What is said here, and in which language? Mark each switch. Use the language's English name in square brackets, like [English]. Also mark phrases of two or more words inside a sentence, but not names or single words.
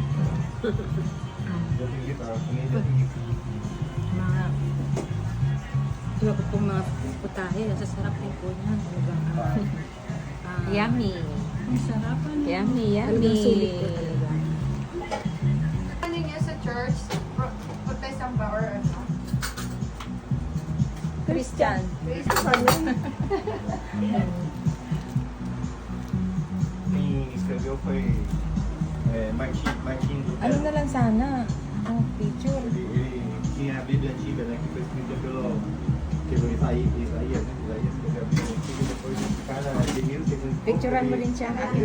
[Filipino] Mga pong mga putahe, sasarap din po yan. Talagang yummy. Ang sarap, ano? Yummy, Talagang sulit po yummy. talaga. Ano niya sa church? Protestant ba or ano? Christian. [Portuguese] Quem escreveu foi Martin Lutero. [Filipino] Ano na lang sana? Picture. [Portuguese] Ele tinha a Bíblia antiga, né? Que foi escrita pelo Isaías, né? Isaías escreveu a Bíblia antiga, depois cada de 1200 [Filipino] Picturean mo rin siya.